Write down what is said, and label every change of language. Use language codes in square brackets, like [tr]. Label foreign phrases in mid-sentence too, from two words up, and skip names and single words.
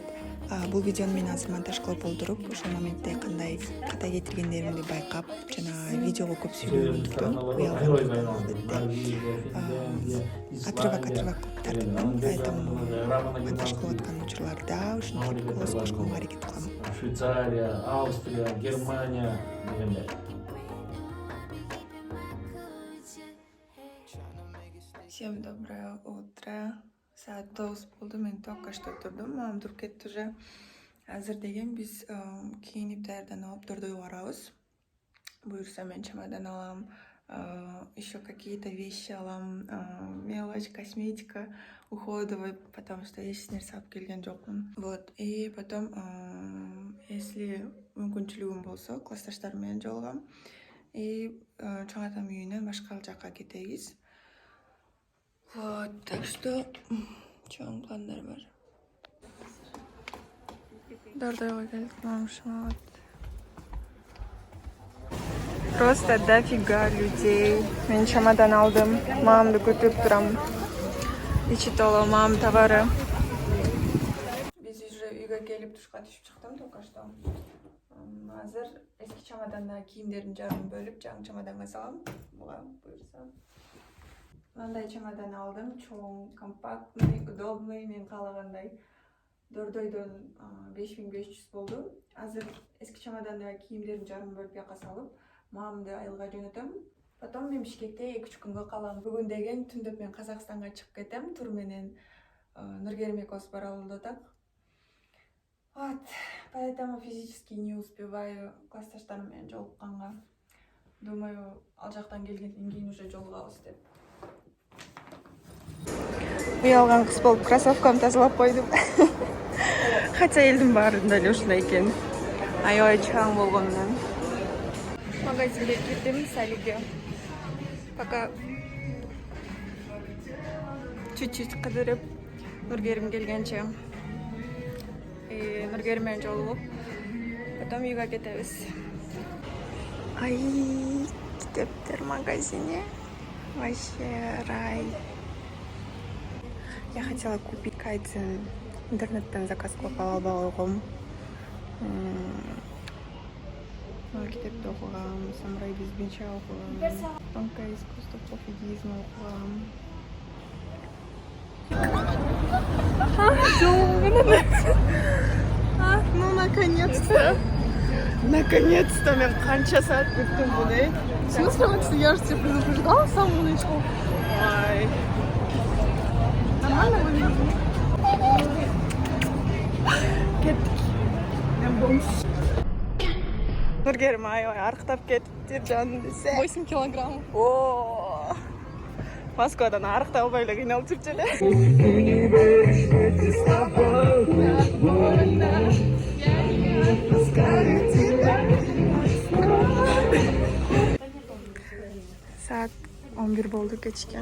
[ky] Бул видеону мен азыр монтаж кылып олтуруп, ошол моментте кандай ката кетиргендеримди байкап, жана видеого көп сүйлөгөндүктөн уялган албетте. Отрывок кылып тартыптым, поэтому монтаж кылып аткан учурларда ушинтип голос кошконго аракет кылам. Швейцария, Австрия, Германия дегендей. [ru] Всем доброе утро. [ky] Saat 9 болду, мен [ru] только что [ky] турдум, мамам туруп кетти уже. Азыр деген биз кийинип даярданып алып төрдө барабыз. Буюрса мен чемодан алам, [ru] еще какие-то вещи алам, мелочь, косметика, уходовый, потому что [ky] эч нерсе алып келген жокмун. [ru] Вот, и потом, если [ky] мүмкүнчүлүгүм болсо, классташтарым менен жолугам. И чоң атам үйүнөн башка жакка кетебиз. [ru] Вот, так что [ky] чоң пландар бар. Дордойго келдик, мамам шамалат. [ru] Просто дофига людей. [ky] Мен чемодан алдым, мамамды күтүп турам. Ичи толо мамам товары. Биз уже үйгө келип душка түшүп чыктым [ru] только что. [ky] Азыр эски чемоданда кийимдердин жарын бөлүп, жаңы чемоданга салам. Буга буюрса. Мындай чемодан алдым, чоң, [ru] компактный, удобный, [ky] мен каалагандай. Дордойдон 5500 болду. Азыр эски чемоданда кийимдердин жарын бөлүп жакка салып, мамамды айылга жөнөтөм. Потом мен Бишкекте 2-3 күнгө калам. Бүгүн деген түндөп мен Казакстанга чыгып кетем. Тур менен Нургерим экөөбүз баралы атак. [ru] Вот, поэтому физически не успеваю [ky] классташтарым менен жолукканга. Думаю, ал жактан келгенден кийин уже жолугабыз деп. Уялган кыз болуп кроссовкамды тазалап койдум. Хотя элдин баарында эле ушундай экен. Аябай чаң болгондон. Магазинге кирдим, Салиге. [ru] Пока чуть-чуть [ky] кыдырып, Нургерим келгенче. Нургерим менен жолугуп, потом үйгө кетебиз. Ай, китептер магазине. [ru] Вообще рай. Я хотела купить кайдзен, [ky] интернеттен заказ кылып албай койгом. Китепти окугам, Самурай Безбинча окугам, Тонкое искусство пофигизма окугам. [ru] Ну наконец-то! [ky] Наконец-то мен канча саат күттүм буну. [ru] В смысле, Макс, я же тебя предупреждала с самого начала. Ай. Нормально выглядит? [ky] Кеттик. Мен бомж. Нургерим аябай арыктап кетиптир жаным десе. 8 килограмм. О. Москвадан арыктай албай эле кыйналып жүрчү эле. Saat 11 болду кечке.